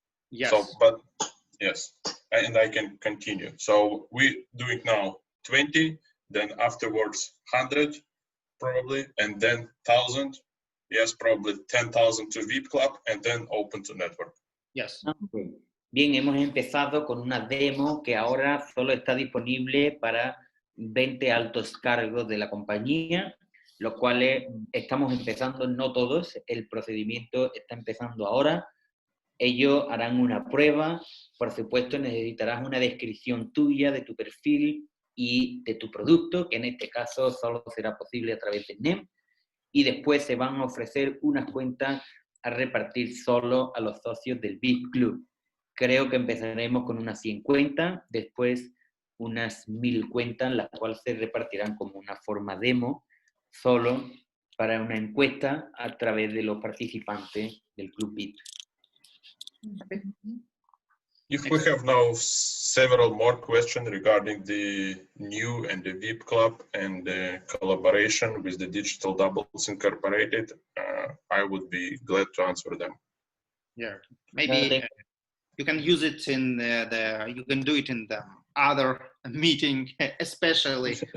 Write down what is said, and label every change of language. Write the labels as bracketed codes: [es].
[en] Yes. So, but yes, and I can continue. So we're doing now 20, then afterwards 100 probably, and then 1,000. Yes, probably 10,000 to VIP Club, and then open to network. Yes. Okay. [es] Bien, hemos empezado con una demo que ahora solo está disponible para 20 altos cargos de la compañía, los cuales estamos empezando, no todos, el procedimiento está empezando ahora. Ellos harán una prueba, por supuesto necesitarás una descripción tuya de tu perfil y de tu producto, que en este caso solo será posible a través de NEM, y después se van a ofrecer unas cuentas a repartir solo a los socios del VIP Club. Creo que empezaremos con unas 100 cuentas, después unas 1000 cuentas, las cuales se repartirán como una forma demo, solo para una encuesta a través de los participantes del Club VIP. [en] If we have now several more questions regarding the new and the VIP Club and the collaboration with the Digital Doubles Incorporated, I would be glad to answer them. Yeah, maybe you can use it in you can do it in the other meeting, especially.